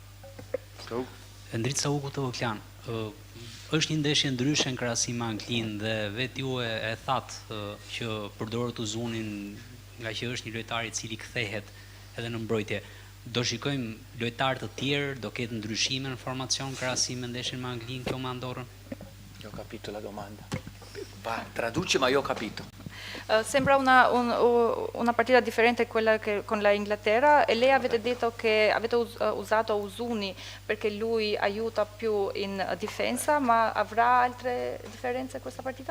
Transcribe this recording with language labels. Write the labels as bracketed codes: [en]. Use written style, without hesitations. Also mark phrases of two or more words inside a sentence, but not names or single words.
[sq] Endrica Uku të Vëklan, është një ndeshje ndryshe në krahasim me Anglinë dhe vetë ju e thatë që përdorët Uzunin nga që është një lojtar i cili kthehet edhe në mbrojtje. Do shikojmë lojtarë të tjerë, do ketë ndryshime në formacion në krahasim me ndeshjen me Anglinë kjo me Andorrën? [it] Io ho capito la domanda. Va, traduce, ma io ho capito. Sembra una partita differente quella con la Inghilterra e lei avete detto che avete usato Uzuni perché lui aiuta più in difesa, ma avrà altre differenze questa partita?